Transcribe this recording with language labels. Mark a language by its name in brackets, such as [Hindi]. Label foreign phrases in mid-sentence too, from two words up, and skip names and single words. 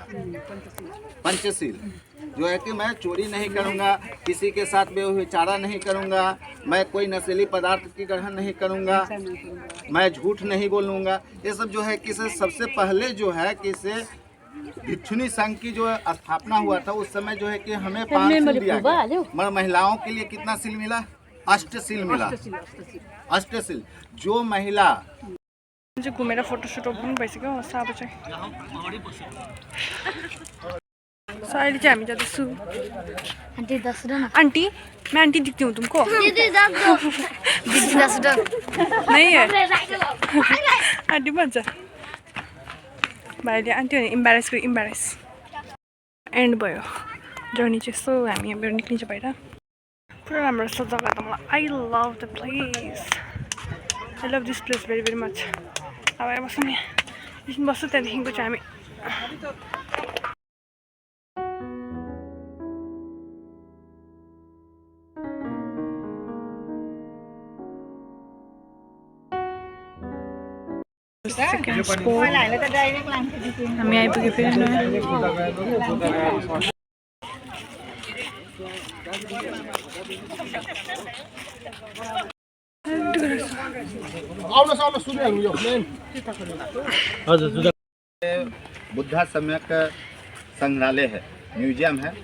[Hindi] पंचशील जो है कि मैं चोरी नहीं करूँगा, किसी के साथ व्यभिचारा नहीं करूँगा, मैं कोई नशीली पदार्थ की ग्रहण नहीं करूँगा, मैं झूठ नहीं बोलूँगा। ये सब जो है कि सबसे पहले जो है कि भिक्षुणी संघ की जो स्थापना हुआ था उस समय जो है कि हमें 5 सील दिया गया। मगर महिलाओं के लिए कितना सील मिला? 8 सील मिला। 8 सील जो महिला [Nepali] घुमेर फोटोसुट पनि भइसक्यो। अब चाहिँ अहिले चाहिँ हामी जाँदैछु। [Hindi] आंटी मैं आंटी दिखती हूँ तुमको? [Nepali] नहीं है आंटी भन्छ भाइले आन्टी भने इम्बारेस एन्ड भयो जर्नी चाहिँ। सो हामी यहाँबाट निक्लिन्छ बाहिर। पुरा राम्रो छ जग्गा त मलाई। [English] I love the place, I love this place very very much. [Nepali] अब आएर बस्छौँ नि, एकछिन बस्छु त्यहाँदेखिको चाहिँ हामी हामी आइपुग्यो फेरि [Hindi] बुद्धा सम्यक संग्रहालय है, म्यूजियम है।